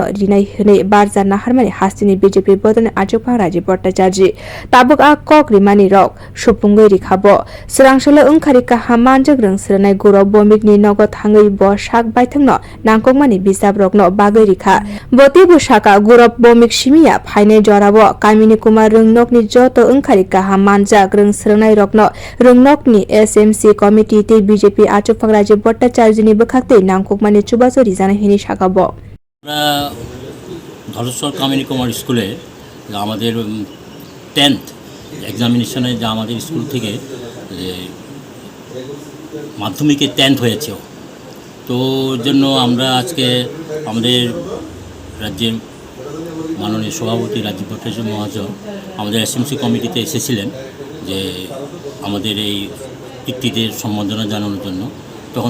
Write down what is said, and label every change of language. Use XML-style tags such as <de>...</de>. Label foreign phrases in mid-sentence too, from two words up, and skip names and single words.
<trp>rinai hwnwi barja naharmani hasteni BJP botoni achokphang Rajib Bhattacharjee tabuk a kok rimani rok supungwi rikha bo swrang salo wngkhari kaham manjak rung swrwngnai Gourav Bhowmik ni nogo thangwi bo sak baithangno nangkukmani Bijap rokno bagwi rikha boti busaka Gourav Bhowmik simiya phainai jorabo Kamini kumar nogni joto wngkhari kaham manjak rung swrwngnai rokno nogni SMC committee te BJP achokphang Rajib Bhattacharjee ni bwkhaktei nangkukmani chubacho rijana hini sakabo</trp> <bn>ধলেশ্বর কামিনী কুমার স্কুলে আমাদের 10th এক্সামিনেশনে যা আমাদের স্কুল থেকে মাধ্যমিকে 10th হয়েছে তো জন্য আমরা আজকে আমাদের রাজ্যের মাননীয় সভাপতি রাজীব ভট্টাচার্য মহাশয় আমাদের এসএমসি কমিটিতে এসেছিলেন যে আমাদের এই কীর্তিদের সম্বর্ধনা জানানোর জন্য তখন</bn>